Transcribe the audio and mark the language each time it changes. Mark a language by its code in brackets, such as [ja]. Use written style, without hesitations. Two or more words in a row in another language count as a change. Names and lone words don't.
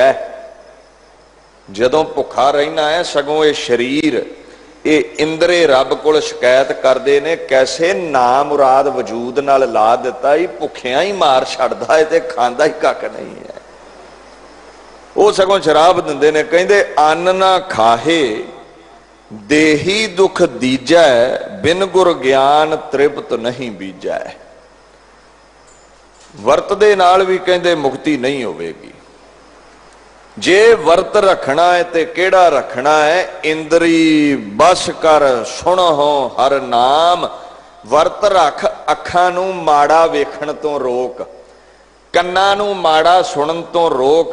[pa] ਜਦੋਂ ਭੁੱਖਾ ਰਹਿਣਾ ਹੈ ਸਗੋਂ ਇਹ ਸਰੀਰ ਇਹ ਇੰਦਰੇ ਰੱਬ ਕੋਲ ਸ਼ਿਕਾਇਤ ਕਰਤੇ ਨੇ, ਕੈਸੇ ਨਾ ਮੁਰਾਦ ਵਜੂਦ ਨਾਲ ਲਾ ਦਿੱਤਾ ਹੀ, ਭੁੱਖਿਆਂ ਹੀ ਮਾਰ ਛੱਡਦਾ ਹੈ ਤੇ ਖਾਂਦਾ ਹੀ ਕੱਖ ਨਹੀਂ ਹੈ। ਉਹ ਸਗੋਂ ਸ਼ਰਾਬ ਦਿੰਦੇ ਨੇ, ਕਹਿੰਦੇ ਅੰਨ ਨਾ ਖਾਹੇ ਦੇਹੀ ਦੁਖ ਦੀਜੈ, ਬਿਨ ਗੁਰ ਗਿਆਨ ਤ੍ਰਿਪਤ ਨਹੀਂ ਬੀਜੈ। ਵਰਤ ਦੇ ਨਾਲ ਭੀ ਕਹਿੰਦੇ ਮੁਕਤੀ ਨਹੀਂ ਹੋਵੇਗੀ। ਜੇ ਵਰਤ ਰੱਖਣਾ ਹੈ ਤੇ ਕਿਹੜਾ ਰੱਖਣਾ ਹੈ? ਇੰਦ੍ਰੀ ਬਸ ਕਰ ਸੁਣ ਹੋ ਹਰ ਨਾਮ। ਵਰਤ ਰੱਖ ਅੱਖਾਂ ਨੂੰ ਮਾੜਾ ਵੇਖਣ ਤੋਂ ਰੋਕ, ਕੰਨਾਂ ਨੂੰ ਮਾੜਾ ਸੁਣਨ ਤੋਂ ਰੋਕ।